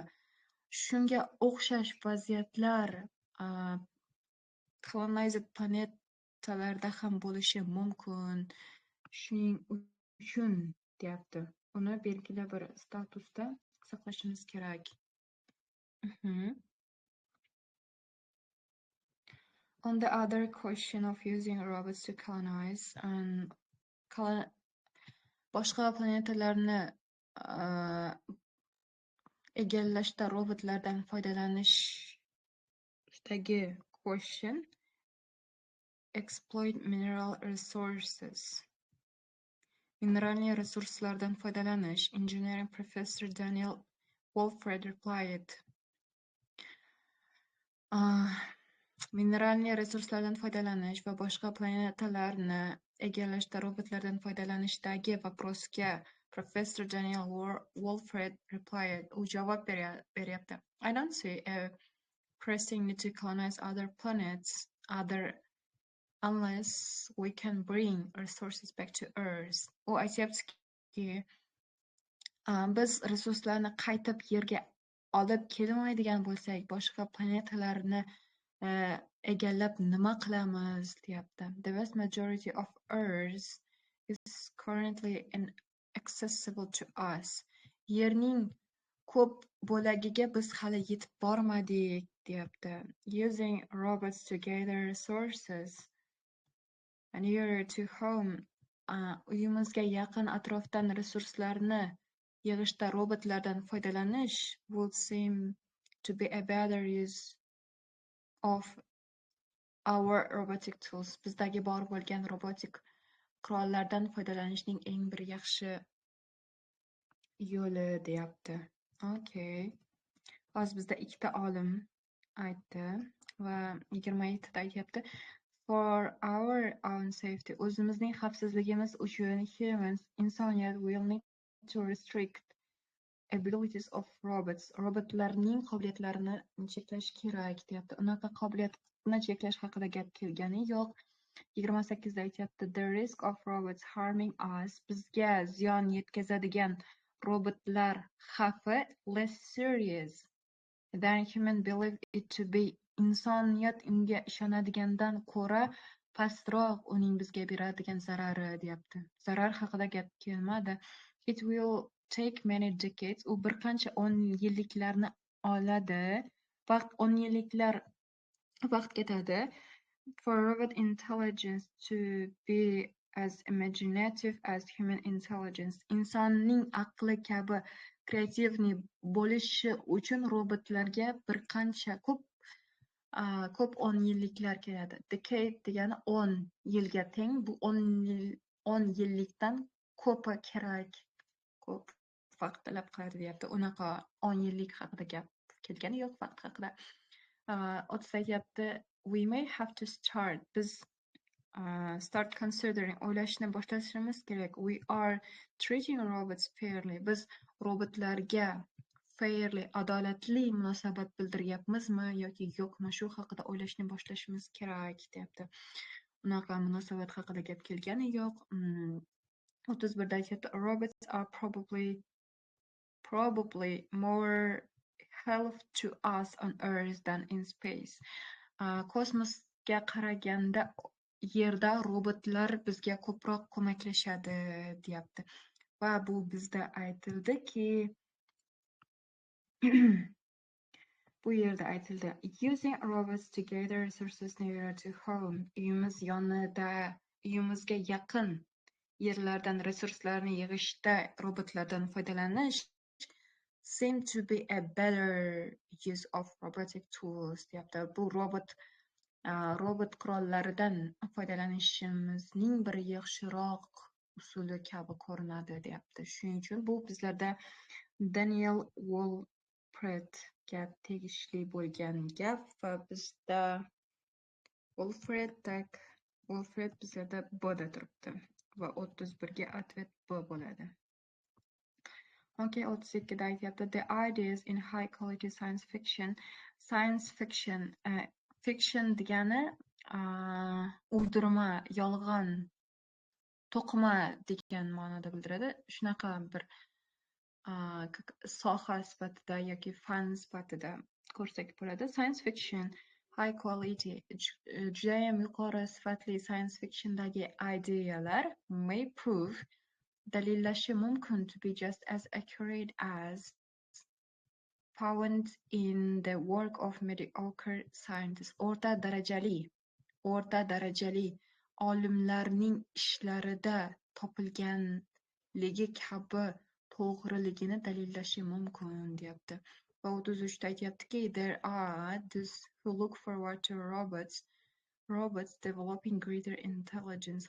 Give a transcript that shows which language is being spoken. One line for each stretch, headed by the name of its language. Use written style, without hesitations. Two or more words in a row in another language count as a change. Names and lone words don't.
Uzbek: Shunga o'xshash vaziyatlar colonized planetalarda ham bo'lishi mumkin. Shuning uchun deyapti. Uni belgili bir statusda saqlashimiz kerak.
English: On the other question of using robots to colonize and
Uzbek: boshqa planetalarni egallashda robotlardan foydalanishdagi
English: question exploit mineral resources.
Uzbek: Mineralniy resurslardan foydalanish.
English: Engineering professor Daniel Wolfred replied.
Uzbek: Mineralniy resurslardan foydalanish va boshqa planetalarni egallashda robotlardan foydalanishdagi vaprosga professor Daniel Wolfred replied. U javob beryapti.
English: I don't see a pressing need to colonize other planets unless we can bring resources back to Earth.
Uzbek: U aytyaptiki, biz resurslarni qaytib Yerga olib kelmaydigan bo'lsak, boshqa planetalarni egallab nima qilamiz deyapti.
English: The vast majority of Earth is currently inaccessible to us.
Uzbek: Yerning ko'p bo'lagiga biz hali yetib bormadik deyapti.
English: Using robots to gather resources nearer to home,
Uzbek: uyimizga yaqin atrofdan resurslarni yig'ishda robotlardan foydalanish
English: would seem to be a better use of our robotic tools.
Uzbek: Bizdagi bor bo'lgan robotik qurollardan foydalanishning eng bir yaxshi yo'li deyapti. Okay. Hozir bizda ikkita olim aytdi va 27 da aytyapti.
English: For our own safety,
Uzbek: o'zimizning xavfsizligimiz uchun
English: humans, insoniyat will need to restrict abilities of robots.
Uzbek: Robotlarning qobiliyatlarini cheklash kerak deyapti. Unaqa qobiliyatni cheklash haqida gap kelgani yo'q. 28 da aytyapti.
English: The risk of robots harming us,
Uzbek: bizga ziyon yetkazadigan robotlar xavfi
English: less serious than human believe it to be.
Uzbek: Insoniyat unga ishonadigandan ko'ra pastroq uning bizga beradigan zarari deyapti. Zarar haqida gap kelmadi.
English: It will take many decades.
Uzbek: U bir qancha 10 yilliklarni oladi. Vaqt 10 yilliklar vaqt ketadi.
English: For robot intelligence to be as imaginative as human intelligence.
Uzbek: Insonning aqli kabi kreativni bo'lishi uchun robotlarga bir qancha ko'p 10 yilliklar keladi. Decade degani 10 yilga teng. Bu 10 yillikdan ko'pi kerak. Ko'p vaqt talab qiladi deyapti. Unaqa 10 yillik haqida gap kelgani yo'q vaqt haqida. 30 aytyapti.
English: We may have to start.
Uzbek: Biz
English: start considering,
Uzbek: o'ylashni boshlashimiz kerak.
English: We are treating robots fairly.
Uzbek: Biz robotlarga fairly, adolatli munosabat bildiryapmizmi yoki yo'qmi? Shu haqida o'ylashni boshlashimiz kerak deyapti. Unaqa munosabat haqida gap kelgani yo'q. 31 da aytyapti.
English: Robots are probably more help to us on Earth than in space.
Uzbek: Kosmosga qaraganda Yerda robotlar bizga ko'proq ko'maklashadi deyapti. Va bu bizda aytildiki, bu yerda aytildi.
English: Using robots to gather resources nearer to home.
Uzbek: Uyimizga yaqin yerlardan resurslarni yig'ishda robotlardan foydalanish
English: seem to be a better use of robotic tools
Uzbek: deyapti. Bu robot qurollaridan foydalanishimizning bir yaxshiroq usuli kabi ko'rinadi deyapti. Shuning uchun bu bizlarda Daniel Wilfredga tegishli bo'lgan gap va bizda Wilfred bizada B da turibdi va 31 ga ответ B bo'ladi.
English: Okay,
Uzbek: 32 da aytyapti
English: the ideas in high quality science fiction.
Uzbek: Fiction degani uydirma, yolg'on, to'qima degan ma'noda bildiradi. Shunaqa bir soha sifatida yoki fan sifatida ko'rsak bo'ladi.
English: Science fiction high quality
Uzbek: judayam yuqori sifatli
English: science
Uzbek: fictiondagi idealar
English: may prove
Uzbek: dalillashi mumkin
English: to be just as accurate as found in the work of mediocre scientists.
Uzbek: O'rta darajali olimlarning ishlarida topilganligi kabi to'g'riligini dalillashi mumkin deyapti. Va 33 da aytyaptiki
English: there are those who look forward to robots developing greater intelligence.